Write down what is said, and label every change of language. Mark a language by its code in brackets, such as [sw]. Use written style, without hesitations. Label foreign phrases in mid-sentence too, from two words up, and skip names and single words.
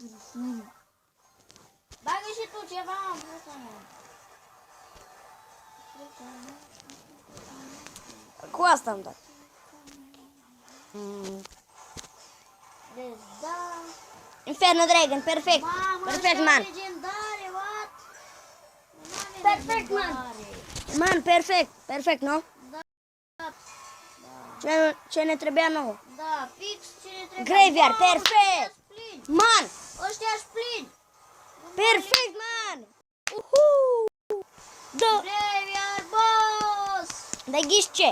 [ro] Bagă și tu ceva în bruța mea. Cu asta am dat. Deci, da. Inferno Dragon, perfect. Mamă, Perfect, ăștia man. legendare, what? Perfect, man. Man, perfect. Perfect, nu? Da. Ce ne trebuia nouă? Da, fix ce ne trebuie. Graveyard, Mamă, perfect. ăștia-s plini. Man, Ăștia-s plini. perfect, man. Da, Graveyard, boss. dar ghiși ce?